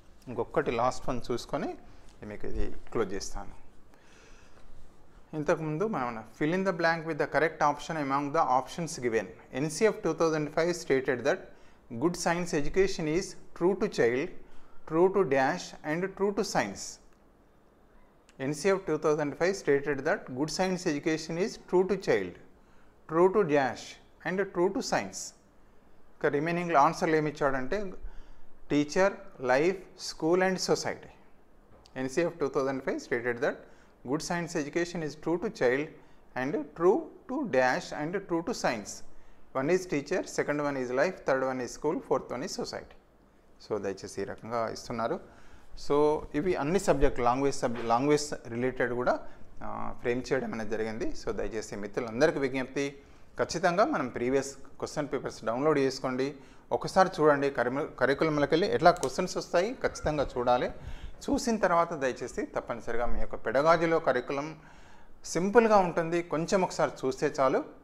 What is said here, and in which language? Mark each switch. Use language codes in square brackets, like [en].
[te] ఇంకొకటి last one చూసుకొని మీకు ఇది క్లోజ్ చేస్తాను. ఇంతకుముందు మనం [en] Fill in the blank with the correct option among the options given. NCF 2005 stated that good science education is true to child, true to dash and true to science. NCF 2005 stated that good science education is true to child, true to dash and true to science. Remaining answer [te] ఏమి ఇచ్చాడంటే [en] Teacher, life, school and society. NCF 2005 stated that good science education is true to child and true to dash and true to science. One is teacher, second one is life, third one is school, fourth one is society. [te] So దయచేసి ఈ రకంగా ఇస్తున్నారు. So ఇవి అన్ని subject language related కూడా frame చేయడం అనేది జరిగింది. సో దయచేసి మిత్రులందరికీ విజ్ఞప్తి, ఖచ్చితంగా మనం ప్రీవియస్ క్వశ్చన్ పేపర్స్ డౌన్లోడ్ చేసుకోండి, ఒకసారి చూడండి. కరికులంలోకి వెళ్ళి ఎట్లా క్వశ్చన్స్ వస్తాయి ఖచ్చితంగా చూడాలి. చూసిన తర్వాత దయచేసి తప్పనిసరిగా మీ యొక్క పెడగాజీలో కరికులం సింపుల్గా ఉంటుంది, కొంచెం ఒకసారి చూస్తే చాలు.